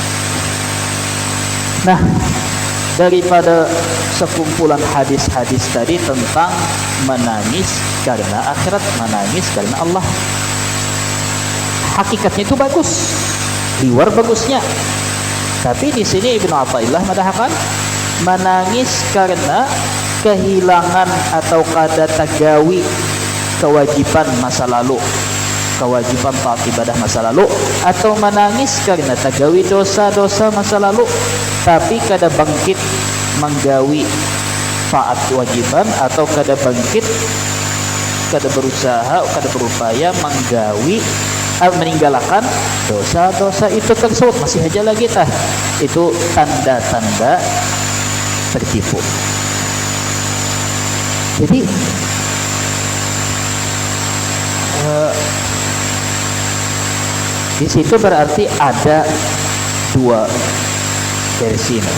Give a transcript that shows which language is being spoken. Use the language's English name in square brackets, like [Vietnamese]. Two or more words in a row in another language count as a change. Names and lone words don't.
[Indonesian] Nah, daripada sekumpulan hadis-hadis tadi tentang menangis karena akhirat, menangis karena Allah, hakikatnya itu bagus, luar bagusnya. Tapi di sini Ibnu Athaillah mengatakan menangis karena kehilangan atau [Banjar] kada tagawi [Indonesian] kewajiban masa lalu, kewajiban taat ibadah masa lalu, atau menangis karena tagawi dosa-dosa masa lalu tapi kada bangkit menggawi taat kewajiban, atau kada bangkit, kada berusaha, kada berupaya menggawi meninggalkan dosa-dosa itu tersebut, masih aja lagi tah, itu tanda-tanda tertipu. Jadi di situ berarti ada dua versi nih.